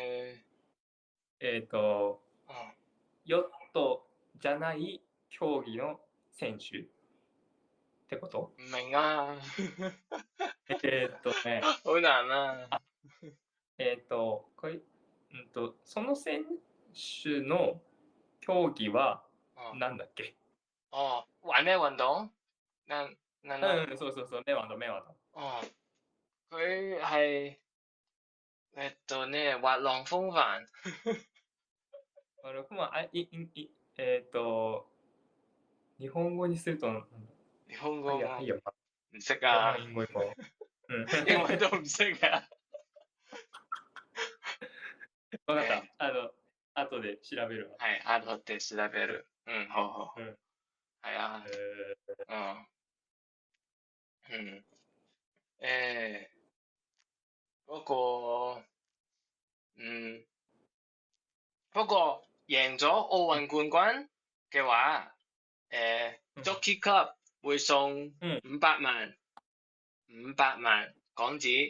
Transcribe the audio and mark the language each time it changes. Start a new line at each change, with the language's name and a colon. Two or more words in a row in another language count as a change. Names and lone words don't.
Japanese: ヨットじゃない競技の選手ってこと？
Cantonese: 唔明啊。
Japanese: ね。
Cantonese: 好難啊。
Japanese: その選手の競技はなんだっけ？
Cantonese: 玩咩運動？そう、咩運動？佢係滑浪風帆。
Japanese: 日本語にすると日本語
Cantonese: 係唔識啊。
Japanese: 英語も。
Cantonese: 英文都唔識啊。
Japanese: 分かった。後で調べるわ。係、後で調べる。
Cantonese: 好。係啊。不過贏咗奧運冠軍嘅話，Jockey Club 會送500萬港紙。